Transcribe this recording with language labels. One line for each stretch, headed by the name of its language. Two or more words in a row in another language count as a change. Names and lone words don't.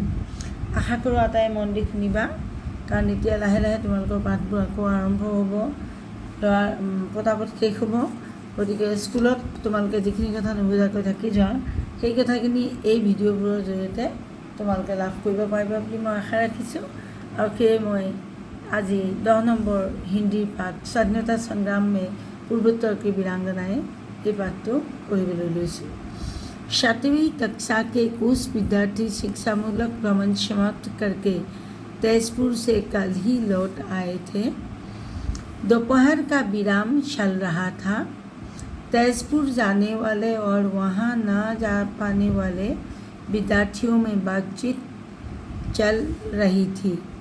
Assamese: আশা কৰোঁ আটাই মন দি শুনিবা, কাৰণ এতিয়া লাহে লাহে তোমালোকৰ পাঠবোৰ আকৌ আৰম্ভ হ'ব, পটাপট শেষ হ'ব। গতিকে স্কুলত তোমালোকে যিখিনি কথা নুবুজাকৈ থাকি যোৱা, সেই কথাখিনি এই ভিডিঅ'বোৰৰ জৰিয়তে তোমালোকে লাভ কৰিব পাৰিবা বুলি মই আশা ৰাখিছোঁ। আৰু সেয়ে মই আজি 10 নম্বৰ হিন্দীৰ পাঠ স্বাধীনতা সংগ্राम में पूर्वोत्तर की वीरांगनाएं এই পাঠটো পঢ়িবলৈ লৈছোঁ।
Hindi: 7वीं कक्षा के कुछ विद्यार्थी शिक्षामूलक भ्रमण समाप्त करके तेजपुर से कल ही लौट आए थे। दोपहर का विराम चल रहा था। तेजपुर जाने वाले और वहाँ न जा पाने वाले विद्यार्थियों में बातचीत चल रही थी।